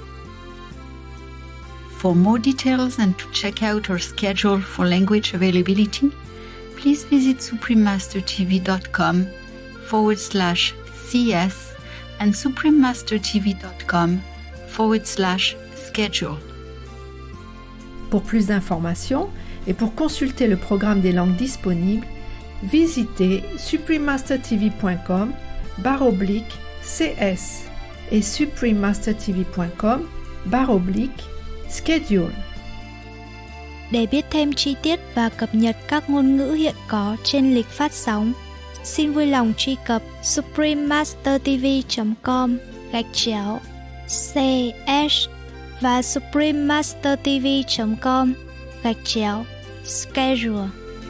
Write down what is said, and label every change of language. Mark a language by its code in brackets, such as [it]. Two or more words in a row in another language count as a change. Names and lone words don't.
[en] For more details and to check out our schedule for language availability, please visit suprememastertv.com/CS and suprememastertv.com/schedule. [fr] Pour plus d'informations et pour consulter le programme des langues disponibles, visitez suprememastertv.com/CS et suprememastertv.com/schedule. [vi] Để biết thêm chi tiết và cập nhật các ngôn ngữ hiện có trên lịch phát sóng, xin vui lòng truy cập suprememastertv.com/CS và suprememastertv.com/schedule.